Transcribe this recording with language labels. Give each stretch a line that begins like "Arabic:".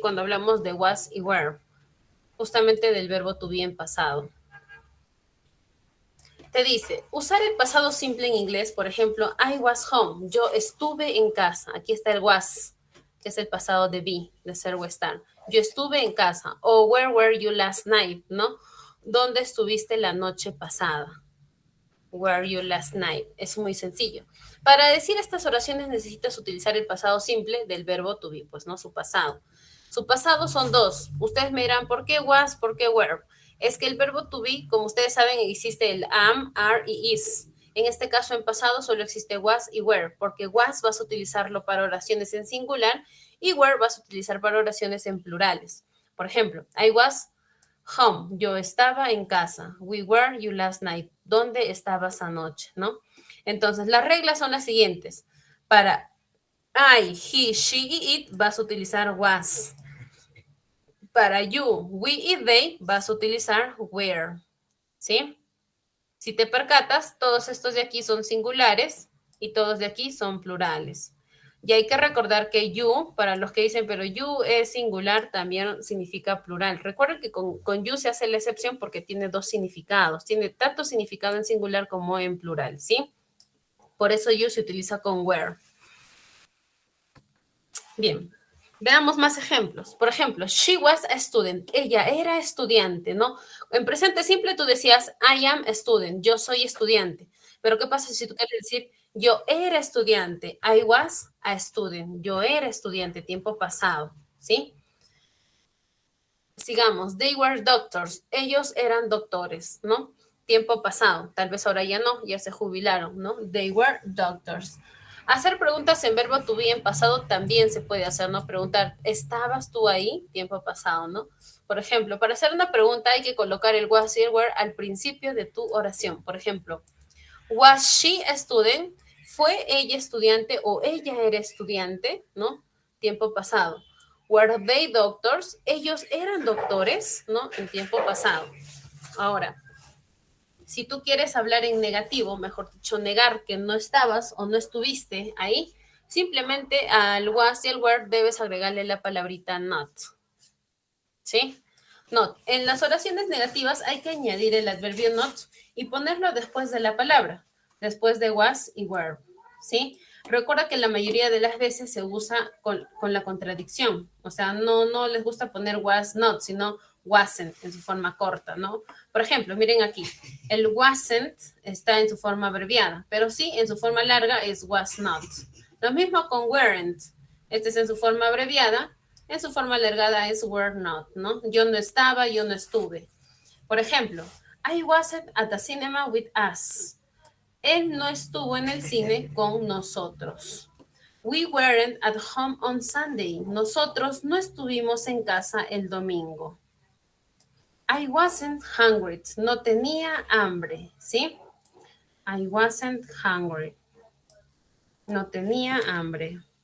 Spanish: Cuando hablamos de was y were, justamente del verbo to be en pasado. Te dice, usar el pasado simple en inglés, por ejemplo,
English: I was home,
Spanish: yo estuve en casa. Aquí está el was, que es el pasado de be, de ser o estar. Yo estuve en casa.
English: O where were you last night,
Spanish: ¿no? ¿Dónde estuviste la noche pasada?
English: Where you last night.
Spanish: Es muy sencillo. Para decir estas oraciones necesitas utilizar el pasado simple del verbo to be, pues no, su pasado. Su pasado son dos. Ustedes me dirán, ¿por qué was? ¿Por qué were? Es que el verbo to be, como ustedes saben, existe el am, are y is. En este caso, en pasado, solo existe was y were, porque was vas a utilizarlo para oraciones en singular y were vas a utilizar para oraciones en plurales. Por ejemplo,
English: I was home,
Spanish: yo estaba en casa.
English: We were you last night,
Spanish: ¿dónde estabas anoche? ¿No? Entonces, las reglas son las siguientes. Para I, he, she y it vas a utilizar was. Para you, we y they vas a utilizar were. ¿Sí? Si te percatas, todos estos de aquí son singulares y todos de aquí son plurales. Y hay que recordar que you, para los que dicen, pero you es singular, también significa plural. Recuerden que con you se hace la excepción porque tiene dos significados. Tiene tanto significado en singular como en plural, ¿sí? Por eso you se utiliza con were. Bien, veamos más ejemplos. Por ejemplo,
English: she was a student.
Spanish: Ella era estudiante, ¿no? En presente simple tú decías,
English: I am a student.
Spanish: Yo soy estudiante. Pero ¿qué pasa si tú quieres decir, yo era estudiante?
English: I was a student.
Spanish: Yo era estudiante, tiempo pasado, ¿sí? Sigamos,
English: they were doctors.
Spanish: Ellos eran doctores, ¿no? Tiempo pasado. Tal vez ahora ya no, ya se jubilaron, ¿no?
English: They were doctors.
Spanish: Hacer preguntas en verbo to be en pasado también se puede hacer, ¿no? Preguntar, ¿estabas tú ahí? Tiempo pasado, ¿no? Por ejemplo, para hacer una pregunta hay que colocar el was y el were al principio de tu oración. Por ejemplo,
English: was she a student?
Spanish: ¿Fue ella estudiante o ella era estudiante? ¿No? Tiempo pasado.
English: Were they doctors?
Spanish: Ellos eran doctores, ¿no? En tiempo pasado. Ahora, si tú quieres hablar en negativo, mejor dicho, negar que no estabas o no estuviste ahí, simplemente al was y al were debes agregarle la palabrita not. ¿Sí? Not. En las oraciones negativas hay que añadir el adverbio not y ponerlo después de la palabra, después de was y were. ¿Sí? Recuerda que la mayoría de las veces se usa con la contradicción. O sea, no les gusta poner was not, sino wasn't en su forma corta, ¿no? Por ejemplo, miren aquí, el wasn't está en su forma abreviada, pero sí, en su forma larga es was not. Lo mismo con weren't. Este es en su forma abreviada, en su forma alargada es were not, ¿no? Yo no estaba, yo no estuve. Por ejemplo,
English: I wasn't at the cinema with us.
Spanish: Él no estuvo en el cine con nosotros.
English: We weren't at home on Sunday.
Spanish: Nosotros no estuvimos en casa el domingo.
English: I wasn't hungry.
Spanish: No tenía hambre, ¿sí?
English: I wasn't hungry.
Spanish: No tenía hambre.